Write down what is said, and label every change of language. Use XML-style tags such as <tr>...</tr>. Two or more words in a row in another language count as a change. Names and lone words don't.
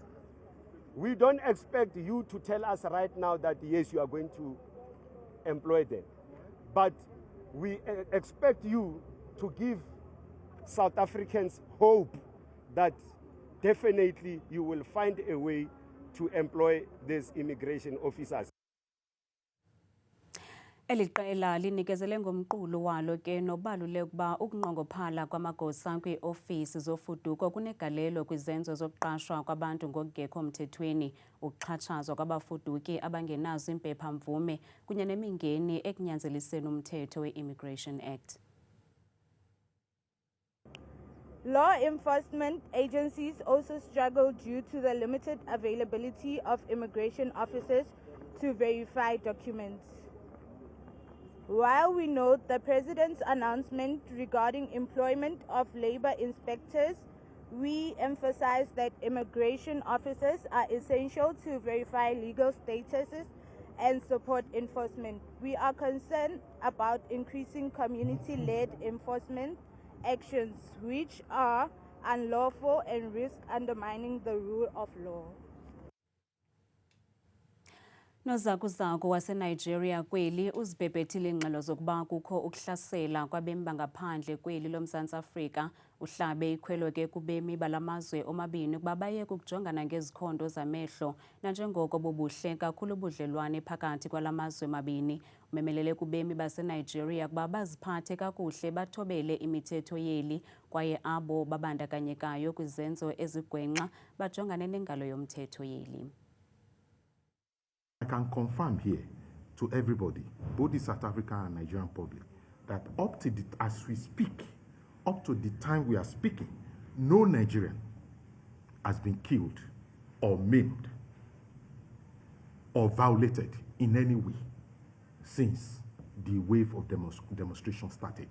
<en>We don't expect you to tell us right now that yes, you are going to employ them. But we expect you to give South Africans hope that definitely you will find a way to employ these immigration officers.</en> <xh>Eli qela linikezele ngomqulu walo ke nobaluleke ukuba ukunqongophala kwamagosa kwiofisi zofuduko kunegalelo kwizenzo zokuqashwa kwabantu ngokungekho mthethweni, ukuxhatshazwa kwabafuduki abangenazo impephamvume kunye nemingeni ekunyanzeliseni umthetho we-Immigration Act.</xh> <en>Law enforcement agencies also struggle due to the limited availability of immigration officers to verify documents. While we note the President's announcement regarding employment of labor inspectors, we emphasize that immigration officers are essential to verify legal statuses and support enforcement. We are concerned about increasing community-led enforcement actions which are unlawful and risk undermining the rule of law.</en> <xh>Nozakuzaku waseNigeria kweli uzibhebhethile ingxelo zokuba kukho ukuhlasela kwabemi bangaphandle kweli loMzantsi Afrika. Uhlabe ikhwelo ke kubemi balamazwe omabini ukuba bayeke ukujongana ngezikhondo zamehlo nanjengoko bubuhle kakhulu ubudlelwane phakathi kwalamazwe mabini. Umemelele kubemi baseNigeria ukuba baziphathe kakuhle bathobele imithetho yeli kwaye abo babandakanyekayo kwizenzo ezigwenxa bajongane nengalo yomthetho yeli.</xh> <en>I can confirm here to everybody, both the South African and Nigerian public, that up to as we speak, up to the time we are speaking, no Nigerian has been killed or maimed or violated in any way since the wave of demonstration started.</en>